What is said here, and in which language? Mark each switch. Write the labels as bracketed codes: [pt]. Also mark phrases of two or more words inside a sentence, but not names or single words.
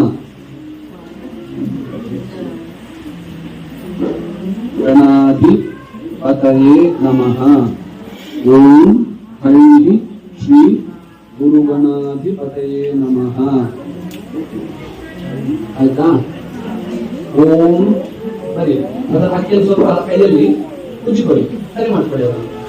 [sa] ಗಣಾಧಿ ಪತಯೇ ನಮಃ. ಓಂ ಹರಿ ಶ್ರೀ ಗುರು ಗಣಾಧಿಪತಯೇ ನಮಃ. [kn] ಆಯ್ತಾ? ಓಂ ಬರೀ ಅದರ ಅಕ್ಕಿಯ ಸ್ವಲ್ಪ ಕೈಯಲ್ಲಿ ಮುಚ್ಚಿಕೊಳ್ಳಿ, ಸರಿ ಮಾಡ್ಕೊಳ್ಳಿ ಅವರು.